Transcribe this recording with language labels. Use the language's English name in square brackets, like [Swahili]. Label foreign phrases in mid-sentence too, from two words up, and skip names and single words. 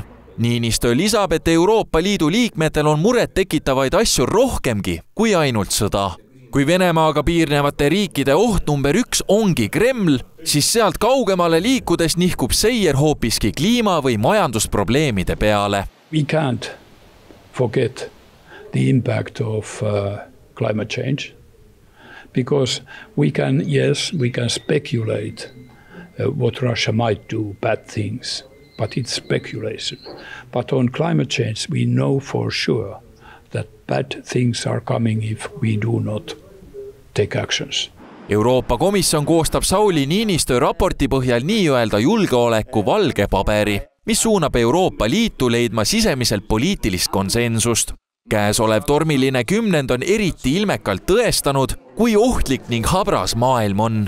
[Estonian] Niinistö lisab, et Euroopa Liidu liikmetel on muret tekitavaid asju rohkemgi kui ainult sõda. Kui Venemaaga piirnevate riikide oht number 1 ongi Kreml, siis sealt kaugemale liikudes nihkub seier hoopiski kliima- või majandusprobleemide peale. [English] We can't forget the impact of climate change because we can speculate what Russia might do, bad things, but it's speculation. But on climate change we know for sure that bad things are coming if we do not take actions. [Estonian] Euroopa Komisjon koostab Sauli Niinistö raporti põhjal nii-öelda julgeoleku valge paberi, mis suunab Euroopa Liitu leidma sisemiselt poliitilist konsensust. Käesolev tormiline 10. on eriti ilmekalt tõestanud, kui ohtlik ning habras maailm on.